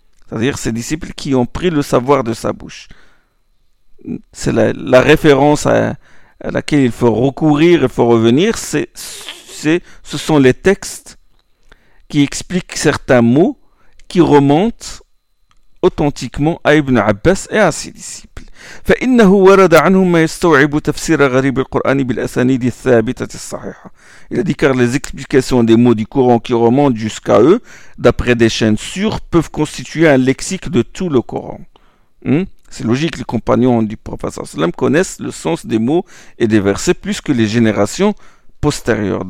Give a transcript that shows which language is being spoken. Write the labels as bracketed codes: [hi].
[fr] C'est-à-dire ses disciples qui ont pris le savoir de sa bouche. C'est la référence à laquelle il faut recourir, il faut revenir. Ce sont les textes qui expliquent certains mots qui remontent authentiquement à Ibn Abbas et à ses disciples. [ar] فإنه ورد عنهم ما يستوعب تفسير غريب القرآن بالأسانيد الثابتة الصحيحة. [fr] Il a dit car les explications des mots du Coran qui remontent jusqu'à eux, d'après des chaînes sûres, peuvent constituer un lexique de tout le Coran. C'est logique, les compagnons du prophète sallam connaissent le sens des mots et des versets plus que les générations postérieures.